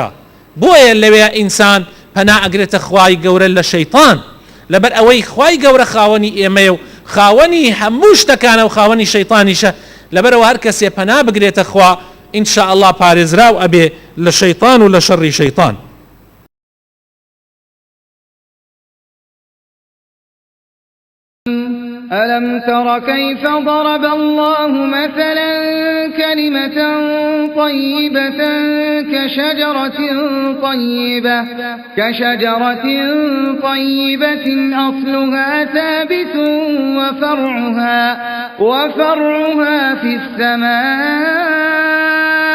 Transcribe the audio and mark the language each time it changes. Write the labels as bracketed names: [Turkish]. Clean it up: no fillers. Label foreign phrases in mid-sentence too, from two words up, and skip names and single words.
[Central Kurdish] بۆیە لەوێ ئینسان پەنا ئەگرێتە خوای گەورە لە شەیطان لەبەر ئەوەی خوای گەورە خاوەنی ئێمەیە و خاوەنی هەموو شتەکانە و خاوەنی شەیطانیشە لەبەرەوە هەر کەسێ پەنا بگرێتە خوا [Arabic] ئینشاء الله [Central Kurdish] پارێزراو ئەبێ لە شەیطان و لە شەڕی شەیطان. [Arabic] ألم تر كيف ضرب الله مثلا كلمة طيبة كشجرة طيبة أصلها ثابت وفرعها في السماء